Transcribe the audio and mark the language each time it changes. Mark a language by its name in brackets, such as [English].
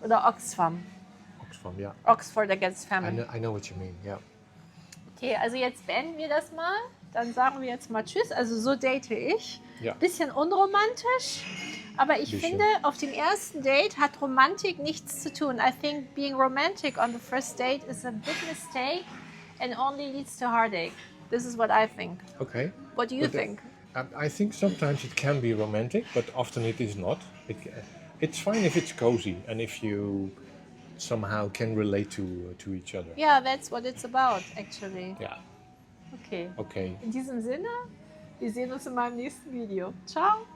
[German] Oder Oxfam. Oxfam, ja. [English] Oxford Against Famine. I know what you mean, ja. [German] Okay, also jetzt beenden wir das mal. Dann sagen wir jetzt mal Tschüss. Also so date ich. Ja. Bisschen unromantisch. Aber ich Bisschen. finde, auf dem ersten Date hat Romantik nichts zu tun. [English] I think being romantic on the first date is a big mistake and only leads to heartache. This is what I think. Okay. What do you But, think? I think sometimes it can be romantic, but often it is not. It's fine if it's cozy and if you somehow can relate to each other. Yeah, that's what it's about, actually. [German] Ja, Okay. okay. In diesem Sinne, wir sehen uns in meinem nächsten Video. Ciao!